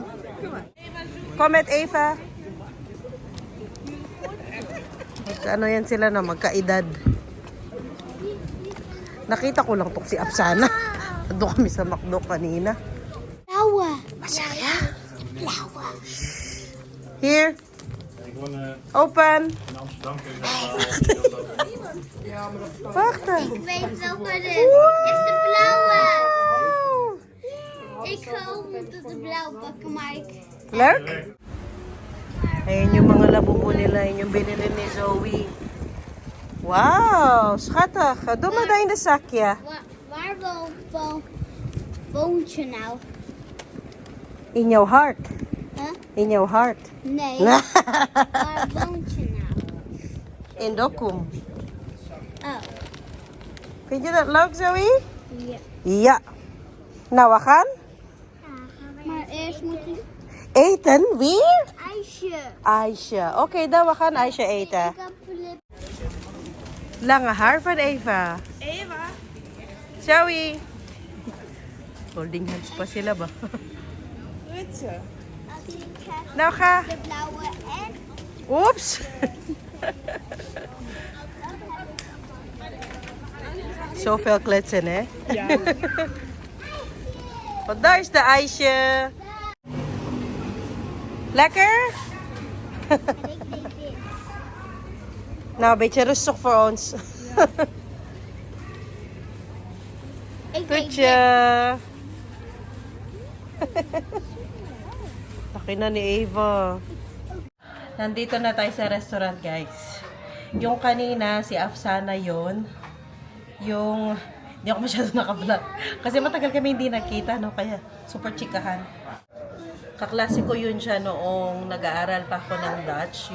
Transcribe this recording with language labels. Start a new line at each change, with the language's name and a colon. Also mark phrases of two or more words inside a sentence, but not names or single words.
Filipino: Comment, Eva. Yan sila na magkaedad. Nakita ko lang si Afsana. Doon kami sa McDo kanina. Lawa. Masaya. Lawa.
English: Here. Open.
Dutch: Wacht. Ik weet welke het is. Het is de blauwe. Ik hoop dat het de blauwe pakken, maar ik... Leuk?
Filipino: Ayan yung mga labubo nila. Ayan yung binili ni Zoe.
Dutch: Wow, schattig. Doe maar daar in de zakje. Waar woont je nou? In jouw hart. Huh? In jouw hart. Nee. Waar woont je nou? In Dokkum. Oh. Vind je dat leuk, Zoe? Ja. Ja. Nou, we gaan Maar eerst moet je... eten. Weer? IJsje. IJsje. Oké, dan we gaan ijsje eten. Ik heb flip. Lange haar van Eva. Eva. Zoe.
English: Holding hands
Filipino: pa sila ba?
Dutch: Als ik krijg Nou, ga. de blauwe en... Oeps. Zoveel kletsen, hè? Ja. Want daar is de ijsje. Lekker? Nou, een beetje rustig voor ons. Ik weet Goedje.
Filipino: laki na ni Ava. Nandito na tayo sa restaurant, guys. Yung kanina, si Afsana yon. Yung, hindi ako masyado naka-vlog. Kasi matagal kami hindi nakita, no? Kaya super chikahan. Kaklase ko yun siya noong nag-aaral pa ako ng Dutch.